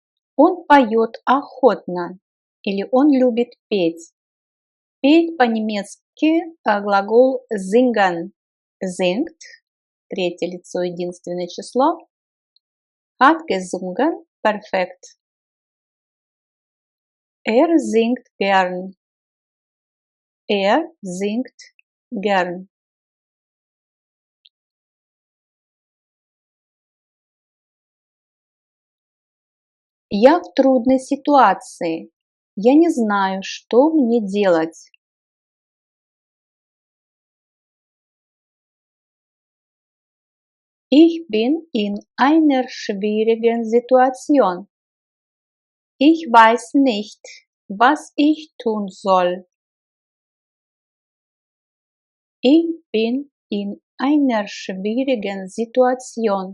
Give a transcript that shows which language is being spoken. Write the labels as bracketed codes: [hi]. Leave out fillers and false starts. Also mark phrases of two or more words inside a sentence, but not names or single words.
[ru] Он поет охотно или он любит петь. Петь по-немецки глагол singen. [de] Singt, [ru] третье лицо, единственное число. [de] Hat gesungen, perfekt. Er singt gern. Er singt gern. [ru] Я в трудной ситуации. Я не знаю, что мне делать. [de] Ich bin in einer schwierigen Situation. Ich weiß nicht, was ich tun soll. Ich bin in einer schwierigen Situation.